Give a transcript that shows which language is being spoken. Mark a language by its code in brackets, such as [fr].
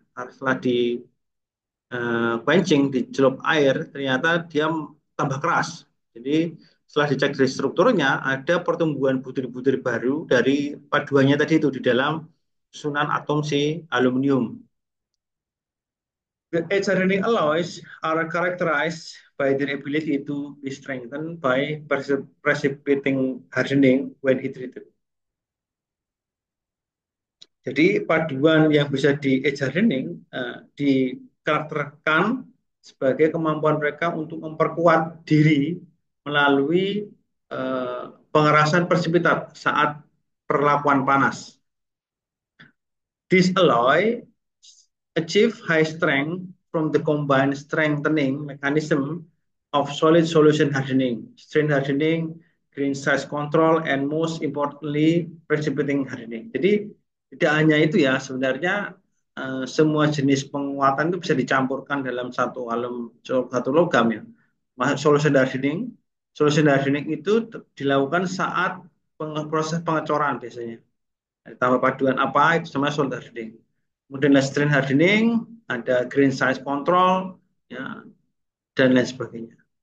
[id] Setelah di quenching, dicelup air, ternyata dia tambah keras. Jadi setelah dicek dari strukturnya, ada pertumbuhan butir-butir baru dari paduannya tadi itu di dalam susunan atom si aluminium. [en] The edge hardening alloys are characterized by their ability to be strengthened by precipitating hardening when heat treated. [id] Jadi paduan yang bisa di edge hardening dikarakterkan sebagai kemampuan mereka untuk memperkuat diri melalui eh, pengerasan presipitat saat perlakuan panas. [en] This alloy achieve high strength from the combined strengthening mechanism of solid solution hardening, strain hardening, grain size control, and most importantly, precipitating hardening. [id] Jadi tidak hanya itu ya, sebenarnya semua jenis penguatan itu bisa dicampurkan dalam satu logam ya. Solution hardening, solution hardening itu dilakukan saat proses pengecoran biasanya. Tambah paduan apa itu sama solid hardening. Kemudian ada strain hardening, ada grain size control, ya, dan lain sebagainya.